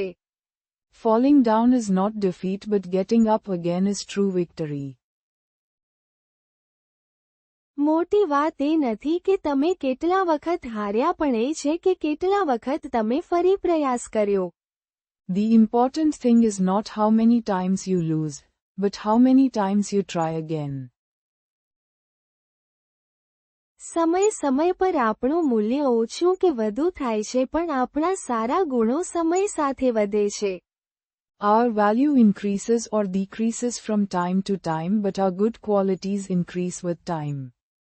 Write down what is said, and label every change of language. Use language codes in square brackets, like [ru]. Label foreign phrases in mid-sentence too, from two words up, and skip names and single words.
[en] Falling down is not defeat but getting up again is true victory. [gu] મોટી વાત એ નથી કે તમે કેટલા વખત હાર્યા, પણ એ છે કે કેટલા વખત તમે ફરી પ્રયાસ કર્યો. [en] The important thing is not how many times you lose, but how many times you try again. [gu] સમય સમય પર આપણું મૂલ્ય ઓછું કે વધુ થાય છે, પણ આપણા સારા ગુણો સમય સાથે વધે છે. [en] Our value increases or decreases from time to time, but our good qualities increase with time.